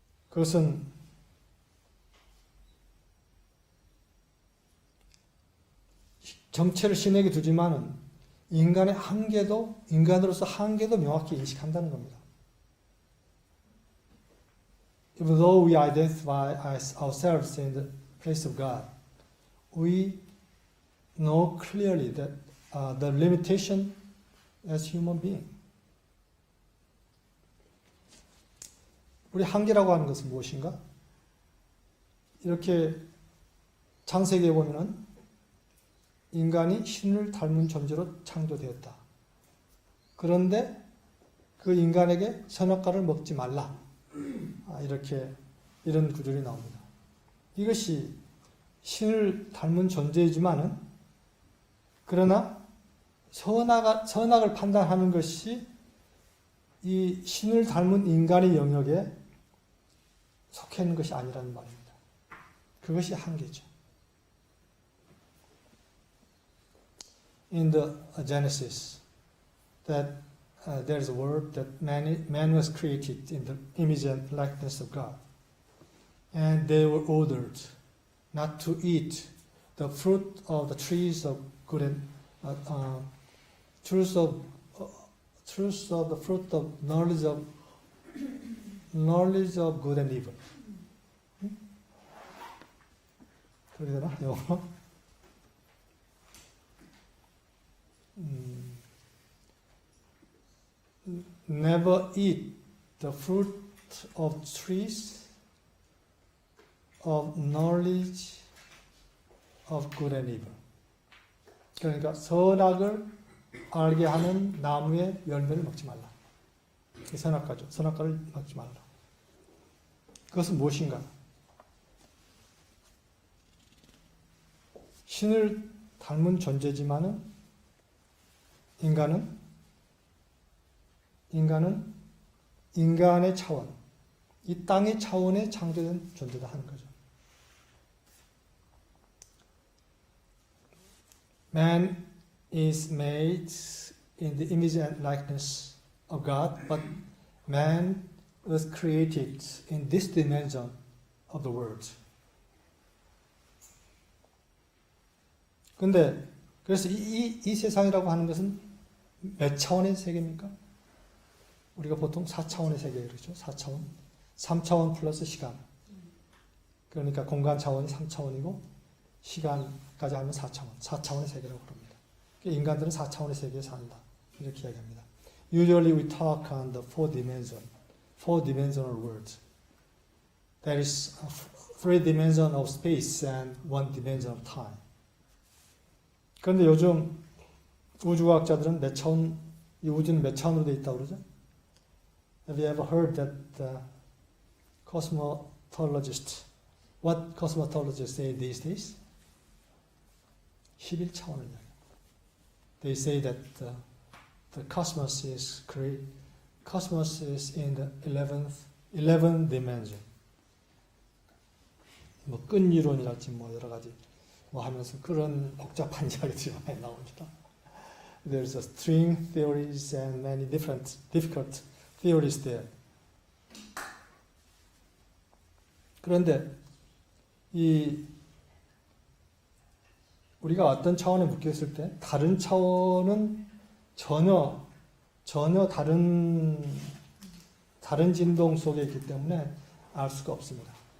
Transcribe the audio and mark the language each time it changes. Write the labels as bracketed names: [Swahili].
[Korean] 그것은 정체를 신에게 두지만은 인간의 한계도, 인간으로서 한계도 명확히 인식한다는 겁니다. [English] Even though we identify ourselves in the place of God, we know clearly that the limitation as human being. [Korean] 우리 한계라고 하는 것은 무엇인가? 이렇게 창세기에 보면은 인간이 신을 닮은 존재로 창조되었다. 그런데 그 인간에게 선악과를 먹지 말라. 이렇게 이런 구절이 나옵니다. 이것이 신을 닮은 존재이지만은 그러나 선악을 판단하는 것이 이 신을 닮은 인간의 영역에 속해 있는 것이 아니라는 말입니다. 그것이 한계죠. [English] In the Genesis, that there's a word that man was created in the image and likeness of God, and they were ordered not to eat the fruit of the trees of good and truth of the fruit of knowledge of good and evil. [Korean] 그렇게 되나? 영어? [English] Never eat the fruit of trees of knowledge of good and evil. [Korean] 그러니까 선악을 알게 하는 나무의 열매를 먹지 말라. 선악과죠. 선악과를 먹지 말라. 그것은 무엇인가? 신을 닮은 존재지만은 인간은 인간의 차원, 이 땅의 차원에 창조된 존재다 하는 거죠. [English] Man is made in the image and likeness of God, but man was created in this dimension of the world. [Korean] 근데 그래서 이 세상이라고 하는 것은 몇 차원의 세계입니까? 우리가 보통 4차원의 세계 그러죠. 4차원. 3차원 플러스 시간. 그러니까 공간 차원이 3차원이고 시간까지 하면 4차원. 4차원의 세계라고 부릅니다. 인간들은 4차원의 세계에 산다. 이렇게 이야기합니다. [English] Usually we talk on the four-dimensional world. There is 3 dimension of space and 1 dimension of time. [Korean] 그런데 요즘 우주과학자들은 몇 차원, 이 우주는 몇 차원으로 되어 있다고 그러죠? [English] Have you ever heard that the cosmologist, what cosmologists say these days? [Korean] 11차원을 이야기합니다. [English] They say that the cosmos is in the 11th dimension. [Korean] 뭐 끈이론이랄지 뭐 여러 가지 뭐 하면서 그런 복잡한 이야기들이 많이 나옵니다. [English] There's a string theories and many different difficult theories there. [Korean] 그런데 이 우리가 어떤 차원에 묶였을 때 다른 차원은 전혀 다른 진동 속에 있기 때문에 알 수가 없습니다.